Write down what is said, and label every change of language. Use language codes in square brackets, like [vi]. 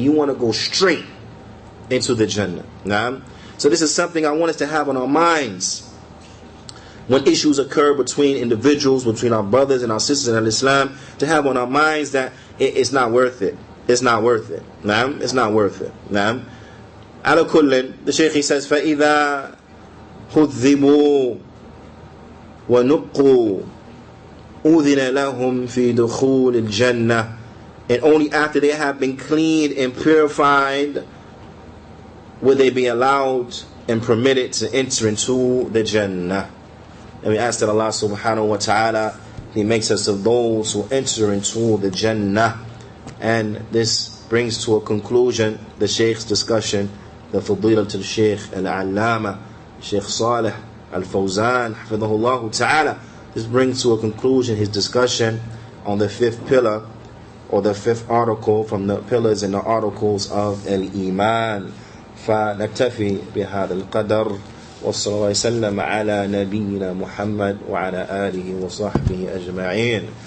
[en] You want to go straight into the Jannah. Nah? So this is something I want us to have on our minds when issues occur between individuals, between our brothers and our sisters in Islam, to have on our minds that it's not worth it. It's not worth it. Nah? It's not worth it. Nah? Ala kullin, the Shaykh, he says, [ar] فَإِذَا خُذِّبُوا وَنُقُّوا أُذِنَ لَهُمْ فِي دُخُولِ الْجَنَّةِ. [en] And only after they have been cleaned and purified will they be allowed and permitted to enter into the Jannah. And we ask that Allah subhanahu wa ta'ala, He makes us of those who enter into the Jannah. And this brings to a conclusion the Shaykh's discussion, the Fadilat al-Shaykh al-Allama, Shaykh Salih al-Fawzan, hafidhahullah ta'ala. This brings to a conclusion his discussion on the fifth pillar, or the fifth article from the pillars and the articles of al-Iman. [ar] فنكتفي بهذا القدر وصلى الله وسلم على نبينا محمد وعلى آله وصحبه أجمعين.